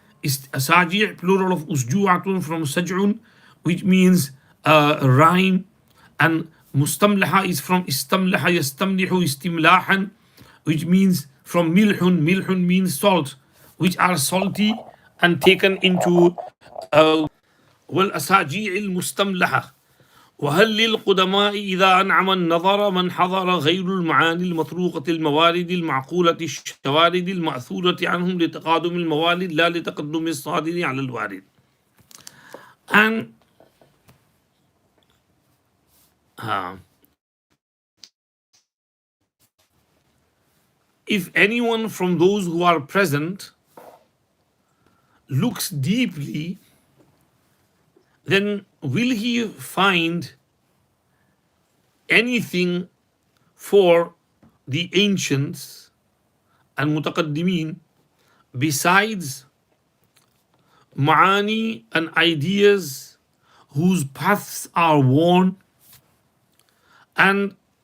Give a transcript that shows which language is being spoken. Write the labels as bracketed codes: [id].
[en] Asaji', plural of usju'atun, from saj'un, which means rhyme, and mustamlaha is from istamlaha yastamlihu istimlahan, which means from milhun. Milhun means salt, which are salty and taken into [ar] والأساجيع المستملحة. وهل للقدماء إذا أنعم النظر من حضر غير المعاني المطروقة الموارد المعقولة الشوارد المأثورة عنهم لتقادم الموالد لا لتقدم الصادر على الوارد. [en] And if anyone from those who are present looks deeply, then will he find anything for the ancients and mutaqaddimin besides ma'ani and ideas whose paths are worn and